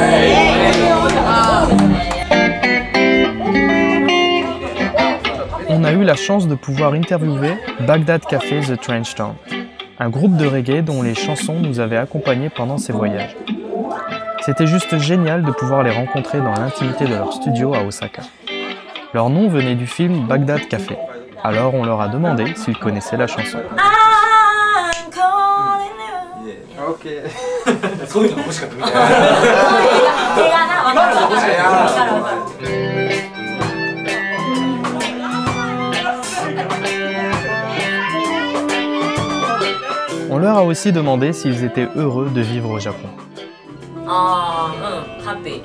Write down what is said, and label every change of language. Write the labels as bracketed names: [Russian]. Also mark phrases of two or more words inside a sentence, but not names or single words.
[French] On a eu la chance de pouvoir interviewer Bagdad Café The Trench Town, un groupe de reggae dont les chansons nous avaient accompagnés pendant ces voyages. C'était juste génial de pouvoir les rencontrer dans l'intimité de leur studio à Osaka. Leur nom venait du film Bagdad Café, alors on leur a demandé s'ils connaissaient la chanson. [English] I'm calling you. [French] Ok. On leur a aussi demandé s'ils étaient heureux de vivre au Japon. [Japanese] ああ、うん、ハッピー。